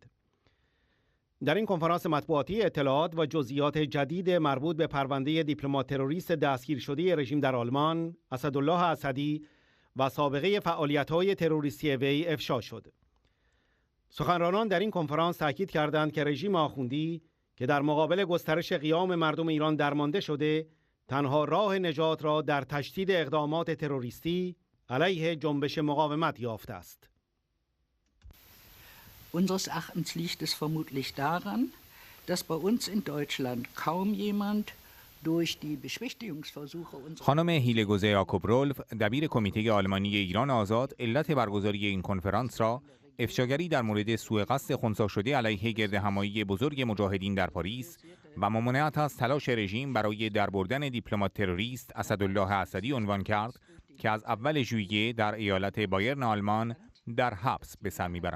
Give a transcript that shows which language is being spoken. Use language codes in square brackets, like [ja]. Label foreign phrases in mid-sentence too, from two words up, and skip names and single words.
[fa] در این کنفرانس مطبوعاتی اطلاعات و جزئیات جدید مربوط به پرونده دیپلمات تروریست دستگیر شده رژیم در آلمان، اسدالله اسدی و سابقه فعالیت‌های تروریستی وی افشا شد. سخنرانان در این کنفرانس تاکید کردند که رژیم آخوندی که در مقابل گسترش قیام مردم ایران درمانده شده، تنها راه نجات را در تشدید اقدامات تروریستی علیه جنبش مقاومت یافته است. [de] Unseres Erachtens liegt es vermutlich daran, dass bei uns in Deutschland kaum jemand durch die Beschwichtigungsversuche unserer [fa] خانم هیله گوزه یاکوب دبیر کمیته آلمانی ایران آزاد علت برگزاری این کنفرانس را افشاگری در مورد سوء قصد خنثی شده علیه گردهمایی بزرگ مجاهدین در پاریس و ممانعت از تلاش رژیم برای دربردن دیپلمات تروریست اسدالله اسدی عنوان کرد که از اول ژوئیه در ایالت بایرن آلمان در حبس به سر میبرد.